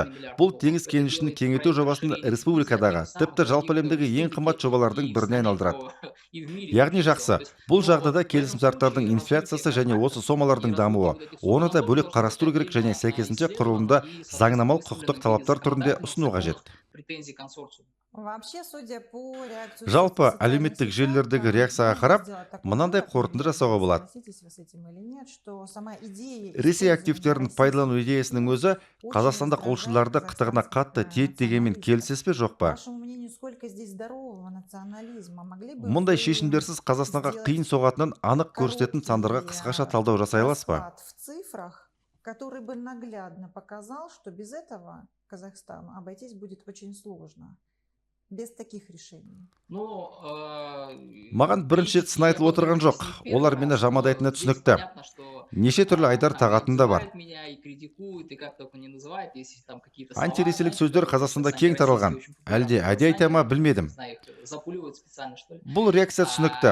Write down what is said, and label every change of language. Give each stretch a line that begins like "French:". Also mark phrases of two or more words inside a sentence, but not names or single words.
Kazakh: Бұл теңіз кенішін кеңейту жобасын республикадағы, тіпті жалпы әлемдегі ең қымбат жобалардың біріне айналдырады. Яғни жақсы, бұл жағдайда келісімшарттардың инфляциясы және осы сомалардың дамуы, оны да бөлек қарастыру керек және сәйкесінше құрылымда заңнамалық құқықтық талаптар түрінде ұсыну қажет.
Russian: Вообще, судя по реакции
Kazakh: Жалпы
Russian: участниц
Kazakh: әлеуметтік
Russian: социальных
Kazakh: желілердегі
Russian: сетей,
Kazakh: реакцияға
Russian: можно
Kazakh: қарап,
Russian: сделать такой
Kazakh: мынандай
Russian: вывод,
Kazakh: қорытынды
Russian: не
Kazakh: жасауға
Russian: знаю,
Kazakh: болады.
Russian: согласитесь вы с этим или нет, что сама идея
Kazakh: Ресей
Russian: использования
Kazakh: активтерін
Russian: российских
Kazakh: пайдалану идеясының өзі
Russian: очень
Kazakh: қазақстандық
Russian: раздражает
Kazakh: олшыларды қытығына қатты
Russian: казахстанских
Kazakh: тиеді дегенмен
Russian: националистов.
Kazakh: келісесіз бе жоқ
Russian: По
Kazakh: па?
Russian: вашему мнению, сколько здесь здорового национализма? Могли бы
Kazakh: Мұндай
Russian: вы
Kazakh: шешімдерсіз Қазақстанға
Russian: сделать
Kazakh: қиын соғатынын анық көрсететін сандарға
Russian: короткий,
Kazakh: қысқаша талдау жасай аласыз ба?
Russian: расклад в цифрах, который бы наглядно показал, что без этого Казахстану обойтись будет очень сложно. Без таких решений.
Kazakh: Маған бірінші рет сын айтылып отырған жоқ. Олар мені жамандайтыны түсінікті. Неше түрлі айдар тағатын да бар. Антиресейлік сөздер Қазақстанда кең таралған. Әлде әдей айта ма білмедім. Бұл реакция түсінікті.